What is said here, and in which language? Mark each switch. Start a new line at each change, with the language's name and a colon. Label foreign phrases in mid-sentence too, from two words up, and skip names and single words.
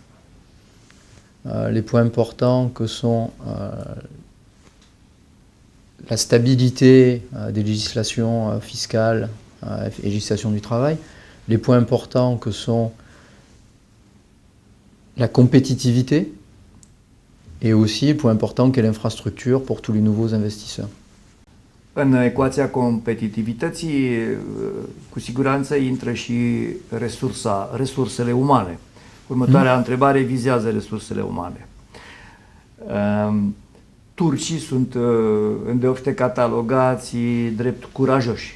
French: les points importants que sont la stabilité des législations fiscales et législation du travail, les points importants que sont la compétitivité et aussi le point important qu'est l'infrastructure pour tous les nouveaux investisseurs.
Romanian: În ecuația competitivității, cu siguranță intră și resursele umane. Următoarea întrebare vizează resursele umane. Turcii sunt îndeopște catalogați drept curajoși.